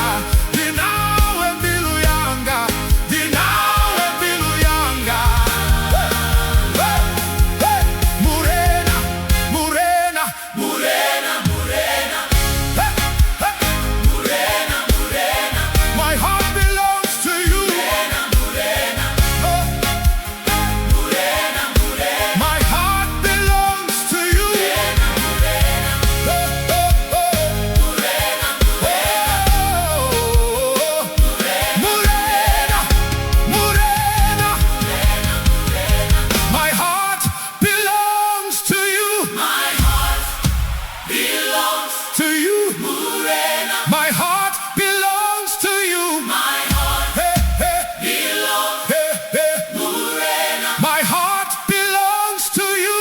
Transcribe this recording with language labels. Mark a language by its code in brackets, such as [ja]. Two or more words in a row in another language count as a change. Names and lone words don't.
[ve] Ndi Naawe mbilu yanga. Ndi Naawe mbilu yanga. Hey, hey, Murena, Murena, Murena, Murena. Hey, hey, Murena, Murena. [en] My heart belongs to you. [ve] Murena, Murena. Oh, Murena, Murena. [en] My heart belongs to you. [ve] Murena, Murena. Oh, oh, oh. Murena, Murena. Murena, Murena. [en] My heart belongs to you. My heart belongs to you. Murena. My heart belongs to you. My heart hey, hey. belongs. Hey, hey. Murena. My heart belongs to you.